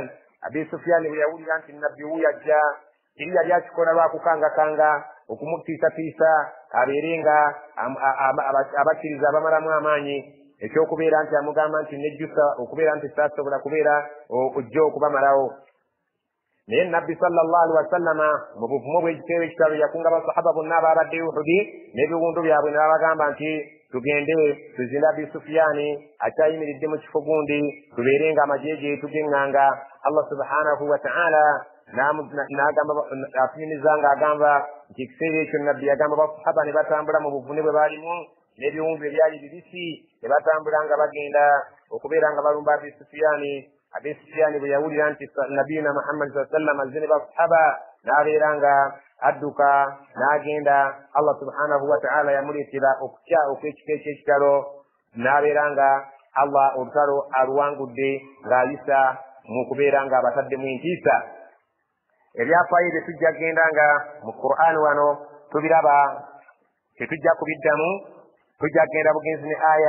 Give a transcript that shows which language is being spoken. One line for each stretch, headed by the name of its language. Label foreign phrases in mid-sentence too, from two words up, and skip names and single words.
Ganda: Abi Sufyan bwe yawulira nti nabbi wuyo ajja, eri yali akikola lwakukangakanga okumutiisatiisa abeere nga abakkiriza abamalamu amaanyi, ekyokubeera nti amugamba nti nejjusa okubeera nti saasobola kubeera ojja okubamalawo. Naye nabbi
Arabic: صلى الله عليه وسلم
Ganda: mu buvumo bw'ekiteewo ekitalo yakunga basahaba bonna abaabadde Uhudi n'ebiwundu byabwe ne babagamba nti tugende tuzinde Abi Sufyaani akyayimiridde mu kifo gundi, tubeere nga amajeje tugeŋŋanga. Allah
Arabic: سبحانه وتعالى
Ganda: atunyumiza ng'agamba nti ekiseera ekyo nabbi yagamba basahaba ne batambula mu buvune bwe baalimu n'ebiwundu ebyali bibisi, ne batambula nga bagenda okubeera nga balumba Abi Sufyaani. Abi Sufyaani bwe yawulira nti nabiyina Muhammad
Arabic: صلى الله عليه وسلم
Ganda: azze ne basahaba, n'abeera nga adduka n'agenda. Allah
Arabic: سبحانه وتعالى
Ganda: yamuleetera okutya okw'ekika eky'ekitalo, n'abeera nga Allah olutalo aluwangudde ng'ayisa mu kubeera nga abataddemu entiisa. Ebyafaayo bye tujja kgenda nga mu Qur'an wano tubiraba, tetujja kubiddamu, tujja kgenda bugenzi ne aya.